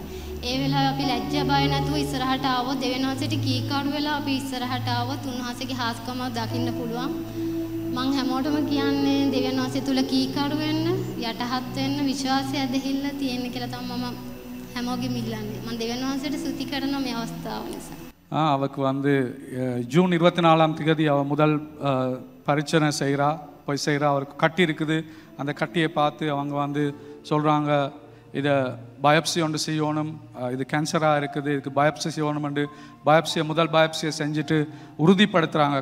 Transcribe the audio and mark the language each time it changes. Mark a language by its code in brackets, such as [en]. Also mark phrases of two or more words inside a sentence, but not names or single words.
[si] ඒ වෙලාවේ අපි ලැජ්ජා බය නැතුව ඉස්සරහට ආවොත් දෙවියන් වහන්සේට කීකරු වෙලා අපි ඉස්සරහට ආවොත් උන්වහන්සේගේ හාස්කම දකින්න පුළුවන්. මං හැමෝටම කියන්නේ දෙවියන් වහන්සේ තුල කීකරු වෙන්න, යටහත් වෙන්න, විශ්වාසය ඇදහිල්ල තියෙන්න කියලා තමයි මම හැමෝගෙම ඉල්ලන්නේ. මම දෙවියන් වහන්සේට ස්තුති කරනවා මේ අවස්ථාව නිසා. [ta] அவருக்கு வந்து ஜூன் 24ஆம் தேதி அவ முதல் பரிச்சனை செய்கிறா, போய் செய்கிறா. அவருக்கு கட்டி இருக்குது. அந்த கட்டியை பார்த்து அவங்க வந்து சொல்கிறாங்க, இதை பயாப்சி ஒன்று செய்யணும், இது கேன்சராக இருக்குது, இதுக்கு பயாப்சி செய்யணும்னு பயாப்சியை முதல் பயாப்சியை செஞ்சுட்டு உறுதிப்படுத்துகிறாங்க.